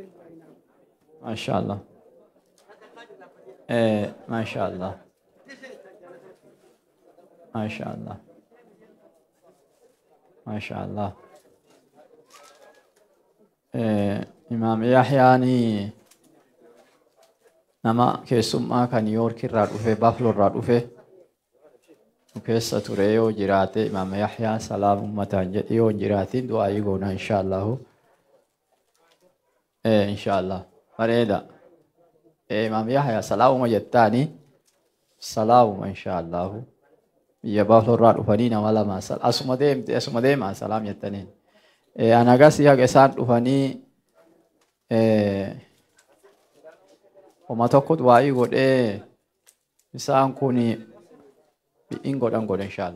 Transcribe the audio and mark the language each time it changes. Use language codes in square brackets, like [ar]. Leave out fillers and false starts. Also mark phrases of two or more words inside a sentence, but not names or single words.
[ar] ما شاء الله ما شاء الله ما شاء الله ما شاء الله إمام يحيى [om] nama keessummaa kan Niiwoork irraa dhufe Bafloo irraa dhufe nu keessa ture yoo jiraate Imaam Yahyaa salaam ummataan jedhe yoo hin jiraatin du'aayii goona inshaallahu inshaallah bareeda Imaam Yahyaa salaamuma jettaani salaamuma inshaallahu biyya Bafloo irraa dhufanii nama lama asuma deemaa salaam jettaniin anagas haga isaan dhufanii Oma tokko du'aayii godhee isaan kun bi'in godhan godhe inshaallah.